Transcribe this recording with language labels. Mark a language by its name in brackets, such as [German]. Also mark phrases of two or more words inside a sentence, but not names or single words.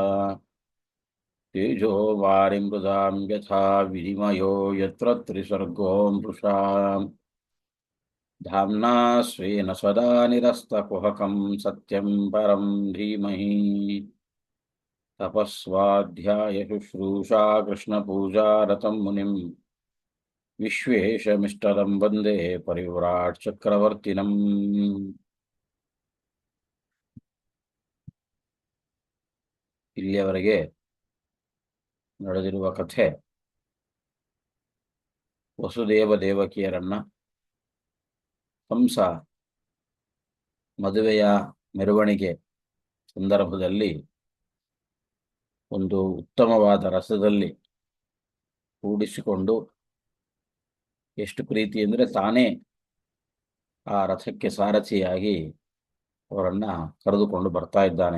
[Sanskrit] तेजो वारिमृदां यथा विनिमयो यत्र त्रिसर्गो मृषा धाम्ना स्वेन सदा निरस्तकुहकं सत्यं परं धीमहि। तपस्वाध्याय शुश्रूषा कृष्णपूजारतं मुनिं विश्वेशमिष्टदं वन्दे परिव्राट् चक्रवर्तिनम्। [Kannada] ಇಲ್ಲಿಯವರೆಗೆ ನಡೆದಿರುವ ಕಥೆ ವಸುದೇವ ದೇವಕಿಯರನ್ನ ಕಂಸ ಮದುವೆಯ ಮೆರವಣಿಗೆ ಸಂದರ್ಭದಲ್ಲಿ ಒಂದು ಉತ್ತಮವಾದ ರಸದಲ್ಲಿ ಕೂಡಿಸಿಕೊಂಡು ಎಷ್ಟು ಪ್ರೀತಿ ಅಂದರೆ ತಾನೇ ಆ ರಥಕ್ಕೆ ಸಾರಥಿಯಾಗಿ ಅವರನ್ನ ಕರೆದುಕೊಂಡು ಬರ್ತಾ ಇದ್ದಾನೆ.